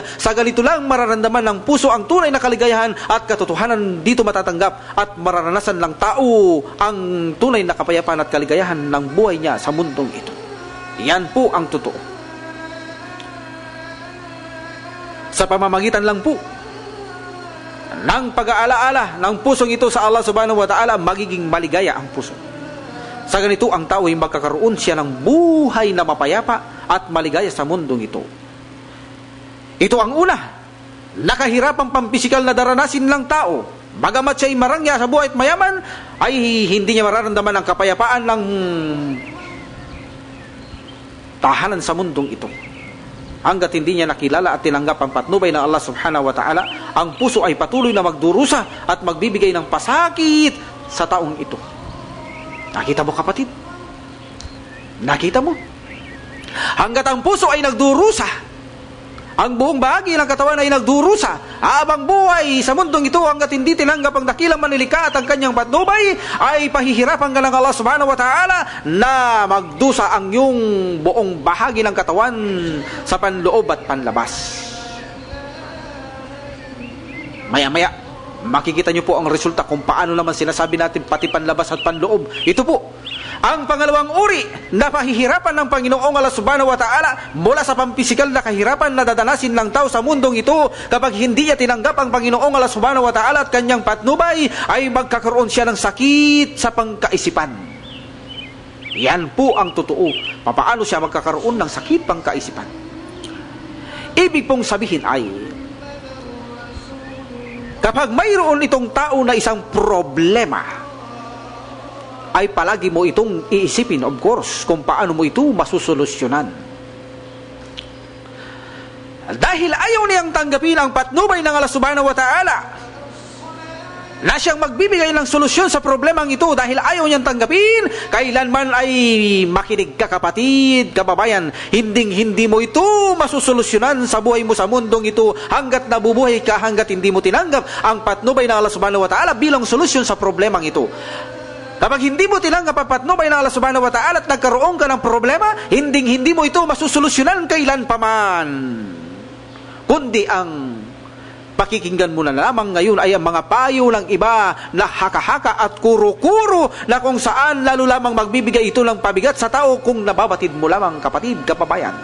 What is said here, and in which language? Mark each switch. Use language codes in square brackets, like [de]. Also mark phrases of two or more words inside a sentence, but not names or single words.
[tl] Sa ganito lang mararamdaman ng puso ang tunay na kaligayahan at katotohanan dito matatanggap at mararanasan ng tao ang tunay na kapayapaan at kaligayahan ng buhay niya sa mundong ito. Yan po ang totoo. Sa pamamagitan lang po ng pag-aalaala ng pusong ito sa Allah [ar] سبحانه وتعالى, [tl] magiging maligaya ang puso. Sa ganito, ang tao ay magkakaroon siya ng buhay na mapayapa at maligaya sa mundong ito. Ito ang una, nakahirapang pampisikal na daranasin ng tao. Bagamat siya ay marangya sa buhay at mayaman, ay hindi niya mararamdaman ang kapayapaan ng tahanan sa mundong ito. Hanggat hindi niya nakilala at tinanggap ang patnubay ng Allah [ar] سبحانه وتعالى, [tl] ang puso ay patuloy na magdurusa at magbibigay ng pasakit sa taong ito. Nakita mo, kapatid? Nakita mo? Hanggat ang puso ay nagdurusa, ang buong bahagi ng katawan ay nagdurusa, habang buhay sa mundong ito, hanggat hindi tinanggap ang dakilang manlilikha at ang kanyang patnubay, ay pahihirapan ka ng Allah [ar] سبحانه وتعالى [tl] na magdusa ang iyong buong bahagi ng katawan sa panloob at panlabas. Maya-maya, makikita nyo po ang resulta kung paano naman sinasabi natin pati panlabas at panloob. Ito po ang pangalawang uri na pahihirapan ng Panginoong Allah [ar] سبحانه وتعالى [tl] mula sa pampisikal na kahirapan na dadanasin ng tao sa mundong ito. Kapag hindi niya tinanggap ang Panginoong Allah [ar] سبحانه وتعالى [tl] at kanyang patnubay, ay magkakaroon siya ng sakit sa pangkaisipan. Yan po ang totoo. Papaano siya magkakaroon ng sakit pangkaisipan? Ibig pong sabihin ay, kapag mayroon itong tao na isang problema, ay palagi mo itong iisipin, [en] of course, [tl] kung paano mo ito masusolusyonan. Dahil ayaw niyang tanggapin ang patnubay ng Allah [ar] سبحانه وتعالى, [tl] na siyang magbibigay ng solusyon sa problemang ito dahil ayaw niyang tanggapin, kailanman ay makinig ka kapatid, kababayan, hindi mo ito masusolusyonan sa buhay mo sa mundong ito hanggat nabubuhay ka, hanggat hindi mo tinanggap ang patnubay ng Allah [ar] سبحانه وتعالى [tl] bilang solusyon sa problemang ito. Kapag hindi mo tinanggap ang patnubay ng Allah [ar] سبحانه وتعالى [tl] at nagkaroon ka ng problema, hindi mo ito masusolusyonan kailan paman, kundi ang pakikinggan mo na lamang ngayon ay ang mga payo ng iba na haka-haka at kuro-kuro na kung saan lalo lamang magbibigay ito ng pabigat sa tao kung nababatid mo lamang kapatid, kababayan.